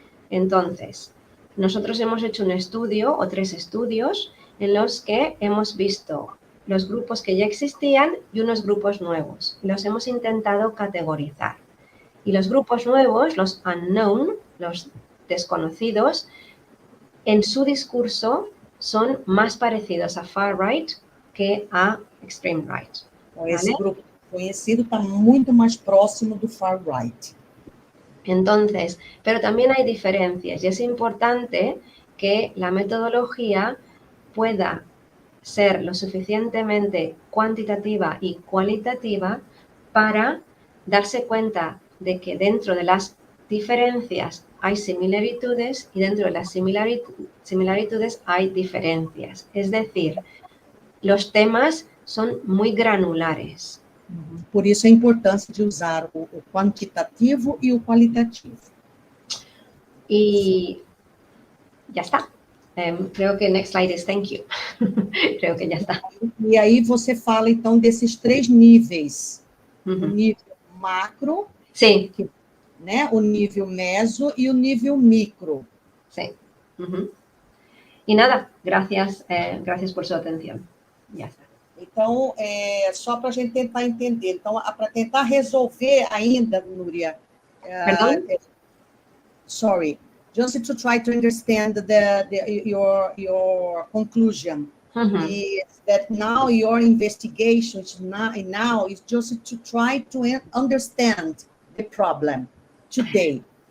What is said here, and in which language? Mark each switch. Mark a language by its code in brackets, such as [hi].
[es] Entonces, nosotros hemos hecho un estudio o 3 estudios en los que hemos visto los grupos que ya existían y unos grupos nuevos. Los hemos intentado categorizar. Y los grupos nuevos, los unknown, los desconocidos, en su discurso son más parecidos a far right que a extreme right. ¿Vale? [pt] Esse grupo conhecido está muito mais próximo do far right. [es] Entonces, pero también hay diferencias y es importante que la metodología pueda ser lo suficientemente cuantitativa y cualitativa para darse cuenta de que dentro de las diferencias hay similitudes y dentro de las similitudes hay diferencias. Es decir, los temas son muy granulares. [pt] Por isso a importância de usar o quantitativo e o qualitativo. [es] Y ya está. Creo que [en] next slide is thank you. [es] Creo que [pt] já está. E aí você fala, então, desses 3 níveis. O nível macro, Sim. né? O nível meso e o nível micro. [es] Sí. Y nada, gracias, gracias por su atención. Ya está. [pt] Então, só para a gente tentar entender. Então, para tentar resolver ainda, Nuria... Perdão? [en] Sorry. Just to try to understand your conclusion. Is that now your investigation now is just to try to understand the problem today.